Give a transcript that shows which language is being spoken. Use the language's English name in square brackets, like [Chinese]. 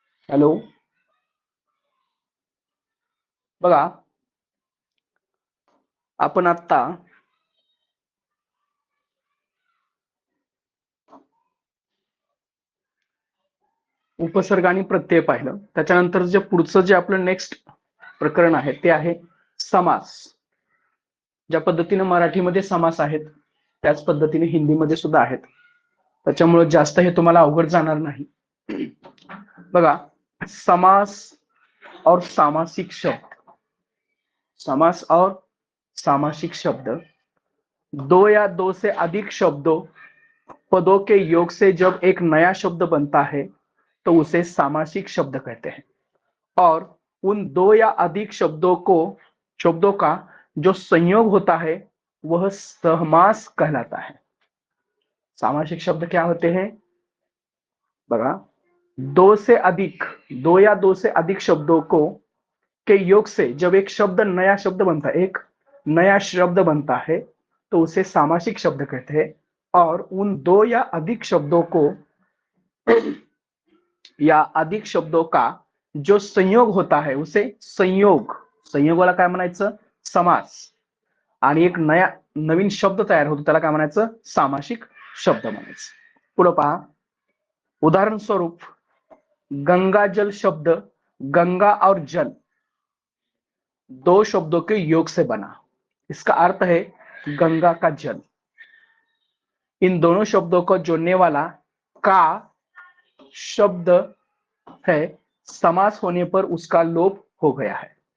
[Marathi] Hello, बघा आपण आता उपसर्ग आणि प्रत्यय पाहिलं. त्याच्यानंतर जे पुढचं जे आपलं नेक्स्ट प्रकरण आहे ते आहे समास. ज्या पद्धतीने मराठीमध्ये समास आहेत त्याच पद्धतीने हिंदीमध्ये सुद्धा आहेत. त्याच्यामुळे जास्त हे तुम्हाला अवघड जाणार नाही. [Hindi] बघा, समास और सामासिक शब्द, समास और सामासिक शब्द दो या दो से अधिक शब्दों पदों के योग से जब एक नया शब्द बनता है तो उसे सामासिक शब्द कहते हैं। और उन दो या अधिक शब्दों का जो संयोग होता है वह सहमास कहलाता है। सामासिक शब्द क्या होते हैं? बघा, दो या दो से अधिक शब्दों को के योग से जब एक नया शब्द बनता है, एक नया शब्द बनता है तो उसे सामासिक शब्द कहते हैं। और उन दो या अधिक शब्दों को या अधिक शब्दों का जो संयोग होता है उसे [Marathi] संयोगाला काय म्हणायचं? समास. आणि एक नवीन शब्द तयार होतो त्याला काय म्हणायचं? सामासिक शब्द म्हणायचं. [Hindi] पुढे पहा, उदाहरण स्वरूप गंगा जल शब्द गंगा और जल दो शब्दों के योग से बना। इसका अर्थ है गंगा का जल। इन दोनों शब्दों को जोड़ने वाला का शब्द है, समास होने पर उसका लोप हो गया है।